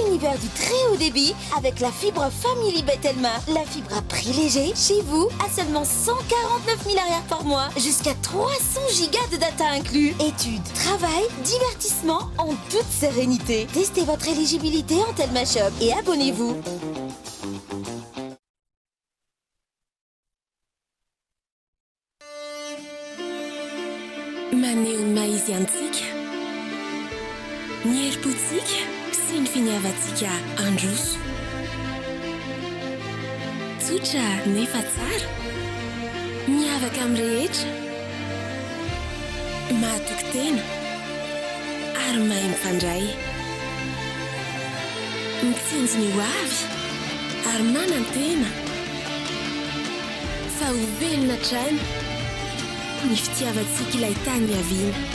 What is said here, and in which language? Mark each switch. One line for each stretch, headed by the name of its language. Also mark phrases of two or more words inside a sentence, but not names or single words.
French: vers du très haut débit avec la fibre Family Betelma. La fibre à prix léger, chez vous, à seulement 149 000 arrières par mois, jusqu'à 300 gigas de data inclus. Études, travail, divertissement en toute sérénité. Testez votre éligibilité en Telma Shop et abonnez-vous.
Malagasy: Maneho ny maizy antsika ny herim-potsika sy ny finiavatsika androso tsotra nefa tsara miavaka amin'ny rehetra mahatoky tena ary mahay mifandray mitsinjo ny ho avy ary manan-tena fa ho velona trano ny fitiavatsika ilay tany miaviana.